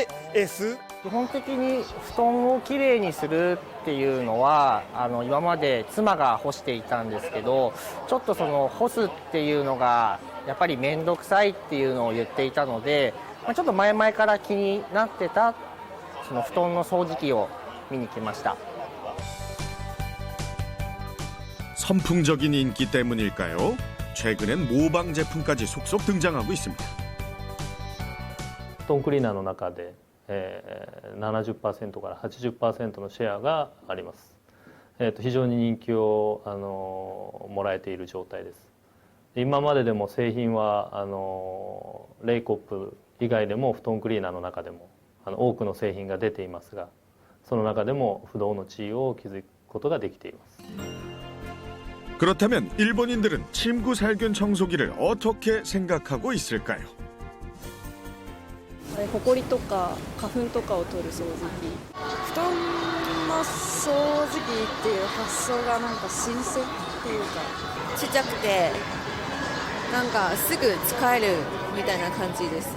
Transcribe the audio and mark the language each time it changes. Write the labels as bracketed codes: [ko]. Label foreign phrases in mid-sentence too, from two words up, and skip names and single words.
[ja] 基本的に布団をきれいにするっていうのは今まで妻が干していたんですけど、ちょっとその干すっていうのがやっぱり面倒くさいっていうのを言っていたので、ちょっと前々から気になってたその布団の掃除機を見に来ました。 [ko] 선풍적인 인기 때문일까요? 최근엔 모방 제품까지 속속 등장하고 있습니다. [ja] 布団クリーナーの中で、70% から 80% のシェアがあります。非常に人気をもらえている状態です。今まででも製品はレイコップ以外でも布団クリーナーの中でも多くの製品が出ていますが、その中でも不動の地位を築くことができています。 [ko] 그렇다면 일본인들은 침구 살균 청소기를 어떻게 생각하고 있을까요? [ja] ほこりとか花粉とかを取る掃除機。布団の掃除機っていう発想がなんか新鮮っていうか。ちっちゃくてなんかすぐ使えるみたいな感じです。